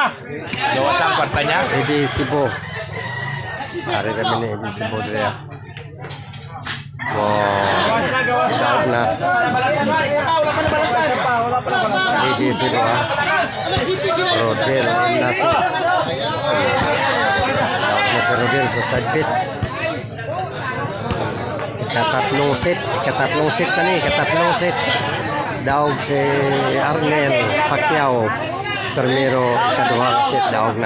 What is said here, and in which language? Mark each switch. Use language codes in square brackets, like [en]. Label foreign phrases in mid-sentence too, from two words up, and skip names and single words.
[ceb] Gawas ang kwarta niya. Edi Sibo. [tl] Pare kami ni Edi Sibo dito. [ceb] Wow. Daog na. Edi Sibo ha. Rodel Nasi. Daog na si Rodel sa sidebit. Ikatatlong set na ni. Ikatatlong set. Daog si Arnel Pacquiao. Primero, ikaduhang set daog na.